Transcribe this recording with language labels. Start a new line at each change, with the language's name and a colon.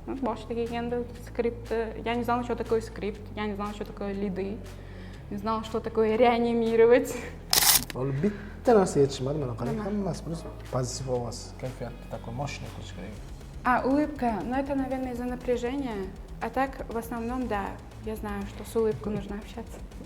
Uzbek: Boshida kelganda skriptni,
Russian: я не знала, что такое скрипт, я не знала, что такое лиды, не знала, что такое реанимировать.
Uzbek: Bo'ldi, bitta narsa yetishmadi, mana qarang, hammasi biz pozitiv ovoz, kayfiyatni
Russian: такой мощный
Uzbek: qilish kerak.
Russian: Улыбка, но это, наверное, из-за напряжения. А так, в основном, да, я знаю, что с улыбкой нужно общаться.